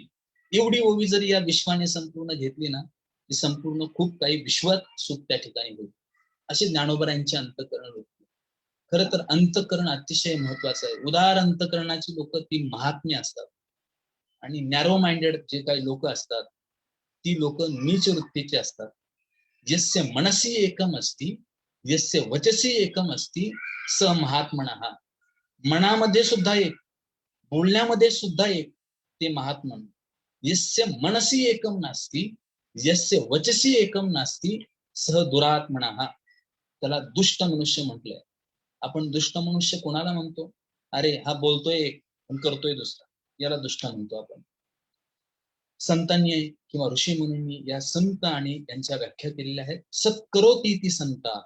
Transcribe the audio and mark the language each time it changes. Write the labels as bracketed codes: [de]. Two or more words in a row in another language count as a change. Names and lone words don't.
[mr] एवढी ओवी जरी या विश्वाने संपूर्ण घेतली ना, ती संपूर्ण खूप काही विश्वात सुख त्या ठिकाणी होईल. असे ज्ञानोबरांचे अंतःकरण होते. खरं तर अंतःकरण अतिशय महत्वाचं आहे. उदार अंतःकरणाची लोक ती महात्मे असतात. आणि [en] narrow minded [mr] जे काही लोक असतात ती लोक नीच वृत्तीची असतात. [sa] यस्य मनसी एकम अस्ति, यस्य वचसी एकम अस्ति, स महात्मनः. [mr] मनामध्ये सुद्धा एक, बोलण्यामध्ये सुद्धा एक, ते महात्मन. [sa] यस्य मनसी एकम नास्ति, यस्य वचसी एकम नास्ति, सह दुरात्मनः. [mr] त्याला दुष्ट मनुष्य म्हटलंय. आपण दुष्ट मनुष्य कोणाला म्हणतो? अरे हा बोलतोय एक पण करतोय दुसरा, याला दुष्ट म्हणतो आपण. संतांनी किंवा ऋषी मुनींनी या संत आणि त्यांच्या व्याख्या केलेल्या आहेत. [sa] सत्करोती ती संताः.